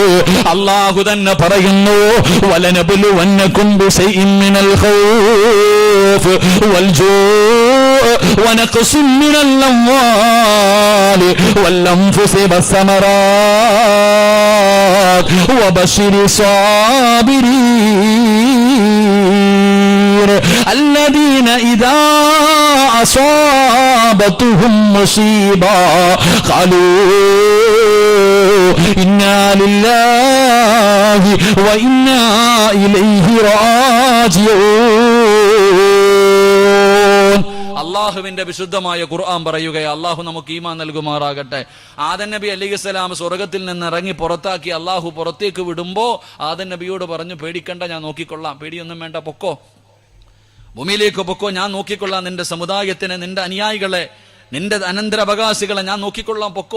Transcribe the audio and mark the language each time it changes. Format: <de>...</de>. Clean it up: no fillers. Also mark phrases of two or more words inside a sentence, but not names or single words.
<ml>അല്ലാഹു തന്നെ പറയുന്നു,</ml> <ar>ولنبلونكم بشيء من الخوف والجوع ونقص من الأموال والأنفس والثمرات وبشر الصابرين الذين إذا أصابتهم مصيبة قالوا إنا لله وإنا إليه راجعون.</ar> <ml>അള്ളാഹുവിന്റെ വിശുദ്ധമായ ഖുർആൻ പറയുകയാണ്. അള്ളാഹു നമുക്ക് ഈമാൻ നൽകുമാറാകട്ടെ. ആദം നബി അലൈഹിസ്സലാം സ്വർഗത്തിൽ നിന്ന് ഇറങ്ങി പുറത്താക്കി അള്ളാഹു പുറത്തേക്ക് വിടുമ്പോ ആദം നബിയോട് പറഞ്ഞു, പേടിക്കണ്ട, ഞാൻ നോക്കിക്കൊള്ളാം, പേടിയൊന്നും വേണ്ട, പൊക്കോ, ഭൂമിയിലേക്ക് പൊക്കോ, ഞാൻ നോക്കിക്കൊള്ളാം, നിന്റെ സമുദായത്തിനെ, നിന്റെ അനുയായികളെ, നിന്റെ അനന്തരാവകാശികളെ ഞാൻ നോക്കിക്കൊള്ളാം, പൊക്കോ.</ml>